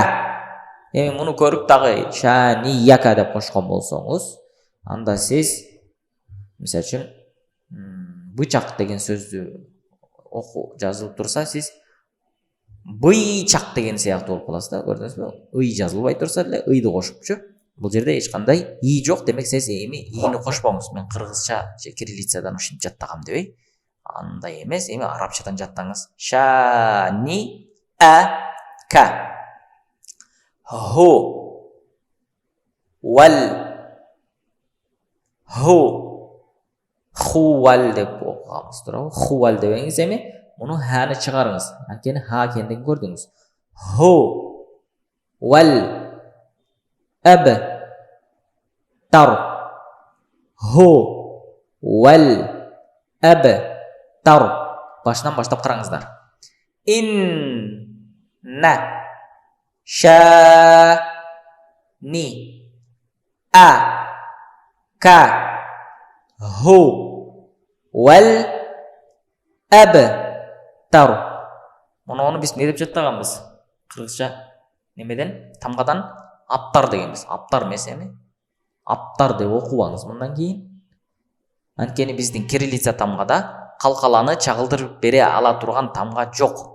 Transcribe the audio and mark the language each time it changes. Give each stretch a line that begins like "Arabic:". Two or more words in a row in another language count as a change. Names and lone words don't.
Kyrgyz: Эми муну көрүп дагы ша ни яка деп кошкон болсоңуз, анда сиз мисалы үчүн бычак деген сөздү окуу жазылып турса, сиз быйчак деген сыяктуу болуп каласыз да, көрдүңүзбү? Ый жазылбай турса эле ыйды кошупчу. Бул жерде эч кандай и жок, демек сиз эми ийни кошпоңуз. Мен кыргызча же кириллицадан ушинтип жаттагам дебей, андай эмес, эми арабчадан жаттаңыз.
Arabic: شانئك.
Kyrgyz: Ху вал хувал деп окуганбыз туурабы? Хувал дебеңиз, эми муну ханы чыгарыңыз. Анткени ха экендигин көрдүңүз.
Arabic: هو الأبتر. هو الأبتر.
Kyrgyz: Башынан баштап караңыздар.
Arabic: إن شانئك هو الأبتر.
Kyrgyz: Муну биз не деп жаттаганбыз? Кыргызча немеден, тамгадан аптар дегенбиз. Аптар эмес эми. Аптар деп окубаңыз мындан кийин. Анткени биздин кириллица тамгада калкаланы чагылдырып бере ала турган тамга жок.